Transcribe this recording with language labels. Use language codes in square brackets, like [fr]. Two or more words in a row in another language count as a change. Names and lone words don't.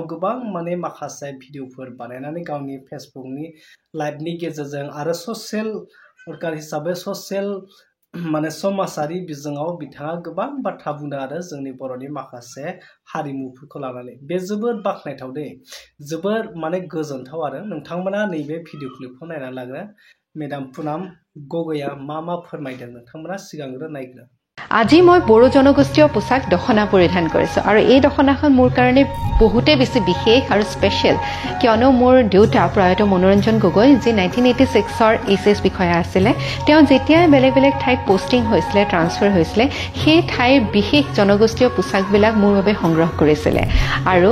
[brx] गोबां माने माखासे भिडिअफोर बानायनानै गावनि फेसबुकनि लाइभनि गेजेरजों आरो [en] social worker [brx] हिसाबै ससियेल माने समाजारि बिजोङाव बिथाङा गोबां बाथ्रा बुंदों आरो जोंनि बर'नि माखासे हारिमुफोरखौ लानानै बे जोबोद बाख्नायथाव दे जोबोर माने गोजोनथाव आरो नोंथांमोना नैबे भिडिअ क्लिपखौ नायनानै लाग्रो मेडाम पुनाम गगैया मा फोरमायदों नोंथांमोना सिगांग्रो नायग्रो [as] আজি মই বড়ো জনগোষ্ঠীয় পোছাক দখনা পৰিধান কৰিছোঁ আৰু এই দখনাখন মোৰ কাৰণে বহুতে বেছি বিশেষ আৰু স্পেচিয়েল কিয়নো মোৰ দেউতা প্ৰয়াত মনোৰঞ্জন গগৈ যি 1986ৰ ACS বিষয়া আছিলে তেওঁ যেতিয়া বেলেগ বেলেগ ঠাইত পোষ্টিং হৈছিলে ট্ৰান্সফাৰ হৈছিলে সেই ঠাইৰ বিশেষ জনগোষ্ঠীয় পোছাকবিলাক মোৰ বাবে সংগ্ৰহ কৰিছিলে আৰু